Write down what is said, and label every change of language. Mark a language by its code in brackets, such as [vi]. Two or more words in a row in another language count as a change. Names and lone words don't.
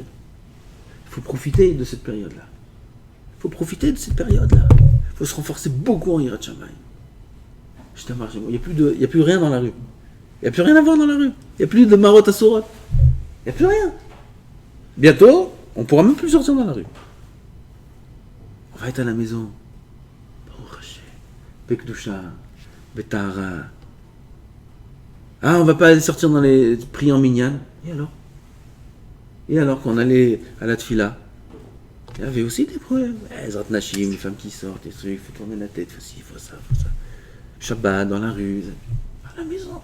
[fr] Il faut profiter de cette période-là. Il faut se renforcer beaucoup en [he] יראת שמים. [fr] Il n'y a plus rien dans la rue. Il n'y a plus rien à voir dans la rue. Il n'y a plus de [he] מראות אסורות. [fr] Il n'y a plus rien. Bientôt, on ne pourra même plus sortir dans la rue. On va être à la maison. [he] ברוך השם. בקדושה. בטהרה. [fr] On va pas aller sortir dans les prières en minyan. Et alors qu'on allait à la tfila, il y avait aussi des problèmes. [he] עזרת נשים, [fr] les femmes qui sortent, il faut tourner la tête, il faut ci, il faut ça. Shabbat, dans la rue, à la maison.